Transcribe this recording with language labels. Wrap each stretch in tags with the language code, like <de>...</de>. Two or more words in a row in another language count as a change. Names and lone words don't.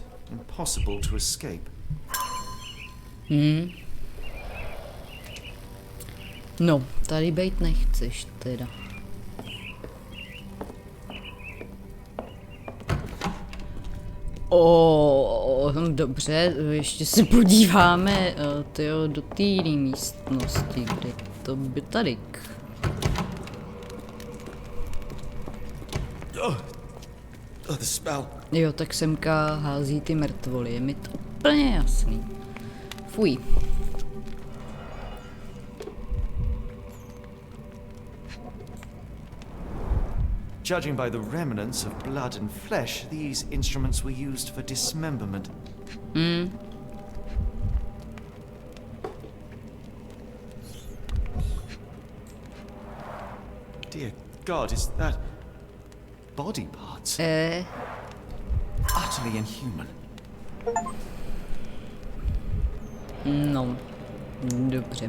<en>Impossible to escape.</en> <cs>No, tady bejt nechceš teda. Dobře, ještě se podíváme do té místnosti, kde to by tady.</cs> <en>The smell.</en> <cs>Jo, tak semka hází ty mrtvoly, je mi to úplně jasný. Fuj.</cs> <en>Judging by the remnants of blood and flesh, these instruments were used for dismemberment. Dear God, is that body parts? Utterly inhuman.</en> <cs>No, dobře.</cs>